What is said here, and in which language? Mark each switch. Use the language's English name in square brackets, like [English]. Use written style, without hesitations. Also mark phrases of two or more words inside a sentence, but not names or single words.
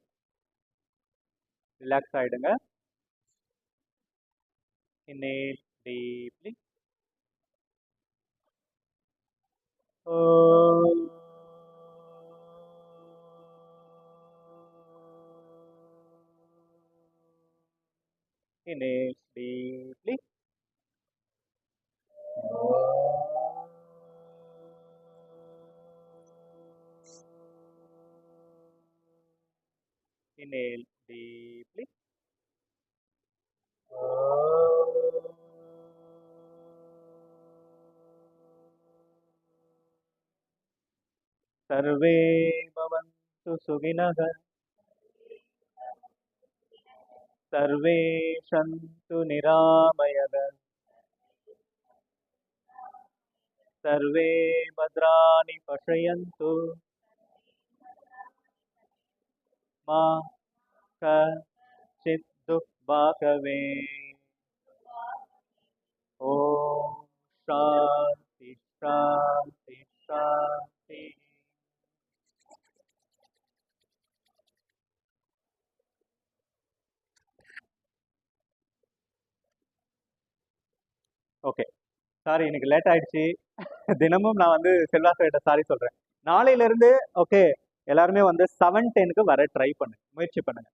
[Tamil] ரிலாக்ஸ் ஆயிடுங்க. [English] Inhale deeply. Inhale deeply. Inhale deeply. [Sanskrit] सर्वे भवन्तु सुखिनः, सर्वे सन्तु निरामयः, सर्वे भद्राणि पश्यन्तु, मा कश्चित् दुःखभाग्भवेत्. ॐ शान्ति शान्ति शान्ति. [Tamil] ஓகே, சாரி இன்னைக்கு லேட் ஆயிடுச்சு. தினமும் நான் வந்து செல்வா சார்கிட்ட சாரி சொல்றேன். நாளையில இருந்து ஓகே எல்லாருமே வந்து 7:10க்கு வர ட்ரை பண்ணுங்க, முயற்சி பண்ணுங்க.